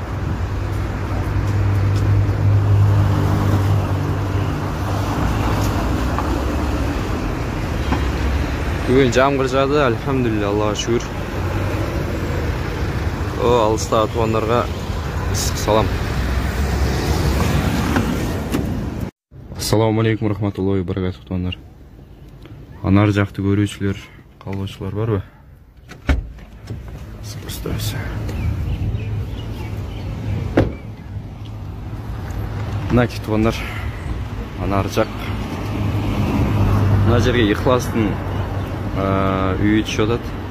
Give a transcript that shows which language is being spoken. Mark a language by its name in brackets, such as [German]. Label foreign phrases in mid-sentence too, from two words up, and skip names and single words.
[Kyrgyz] Бүгүн жамгыр жаады, альхамдулилля, Аллага шүгүр. Алыстагы туугандарга ысык салам. [Arabic] السلام عليكم رحمة الله وبركاته туугандар. [Kyrgyz] Анар жакты көрүүчүлөр, [Kazakh] қалаушылар бар ба? [Russian] Спустойся. [Kazakh] Мынаки туғандар, анар жақ. Мына жерге Ихластың үйі түшіп атат.